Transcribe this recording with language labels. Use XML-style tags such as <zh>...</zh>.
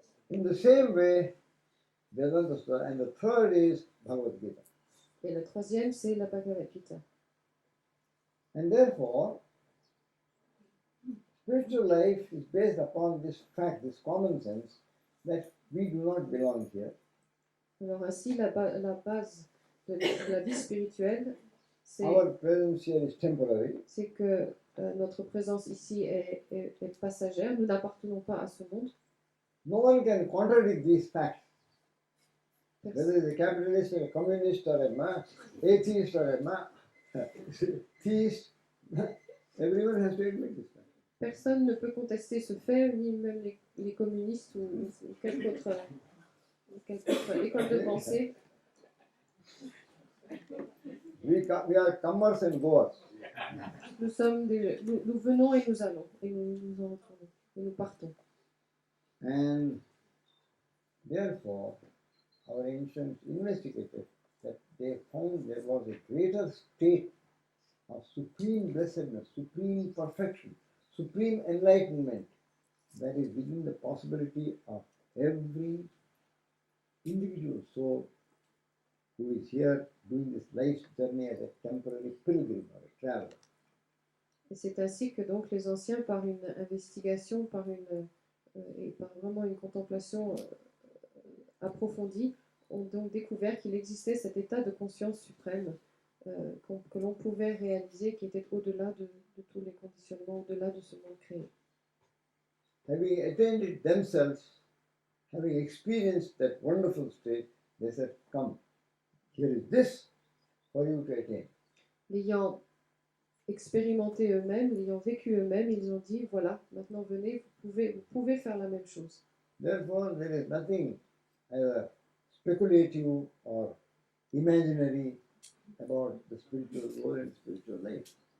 <en>In the same way, Vedanta Sutra, and the third is Bhagavad Gita.</en> <fr>Et le troisième, c'est la Bhagavad Gita.</fr> <en>And therefore, spiritual life is based upon this fact, this common sense, that we do not belong here.</en> <fr>Alors ainsi, la base de la vie spirituelle,</fr> <en>Our presence here is temporary.</en> <fr>c'est que notre présence ici est passagère. Nous n'appartenons pas à ce monde.</fr> <en>No one can contradict these facts.</en> <fr>Personne,</fr> <en>Whether it's a capitalist or a communist or a atheist or a theist, everyone has to admit this fact.</en> <fr>personne ne peut contester ce fait, ni même les communistes ou quelque autre école de pensée.</fr> <en>We are comers and goers.</en> <fr>Nous venons et nous allons, et nous en retournons, et nous partons.</fr> <en>And therefore, our ancients investigated that they found there was a greater state of supreme blessedness, supreme perfection, supreme enlightenment that is within the possibility of every individual soul who is here doing this life's journey as a temporary pilgrim or a traveler.</en> <fr>Et c'est ainsi que donc les anciens, par une investigation, et par vraiment une contemplation approfondie, ont donc découvert qu'il existait cet état de conscience suprême que l'on pouvait réaliser, qui était au-delà de tous les conditionnements, au-delà de ce monde créé.</fr> <en>Having attained it themselves, having experienced that wonderful state, they said, come, here is this for you to attain.</en> <fr>L'ayant expérimenté eux-mêmes, l'ayant vécu eux-mêmes, ils ont dit, voilà, maintenant venez, vous pouvez faire la même chose.</fr> <en>Therefore, there is nothing either speculative or imaginary about the spiritual world and spiritual life.</en>